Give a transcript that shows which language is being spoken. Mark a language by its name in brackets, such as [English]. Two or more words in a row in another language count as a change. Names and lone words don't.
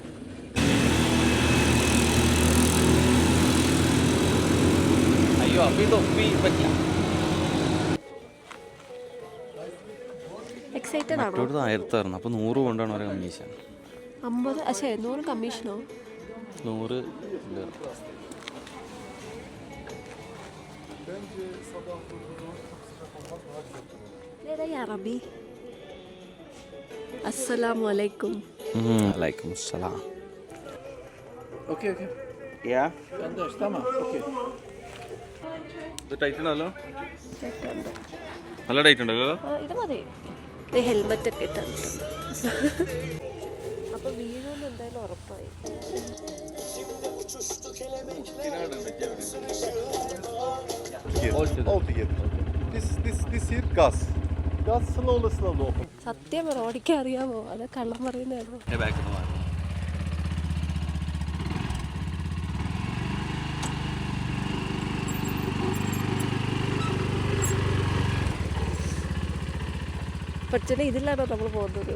[Malayalam] എക്സൈറ്റഡ് ആണോ? 1000 അപ്പോൾ 100 കൊണ്ടാണ് ഒരു കമ്മീഷൻ. 50 പക്ഷേ 100 കമ്മീഷനോ? 100 [Arabic] Arabi. السلام عليكم. عليكم السلام. [English] Okay. Yeah. [Arabic] Tamam. [English] Okay. [Malayalam] ഇത് ടൈറ്റ് ഉണ്ടല്ലോ, നല്ല ടൈറ്റ് ഉണ്ടല്ലോ. ഇത് മതി. ഹെൽമെറ്റ് ഒക്കെ ഇട്ടുണ്ട്. അപ്പൊ വീഴുമെന്ന് എന്തായാലും ഉറപ്പായി. [English] This here gas slowly open. [Malayalam] സത്യം ഓടിക്കാൻ അറിയാമോ? അത് കള്ളം പറയുന്നതാണോ? പക്ഷേ ഇതിലാണോ നമ്മൾ പോകുന്നത്?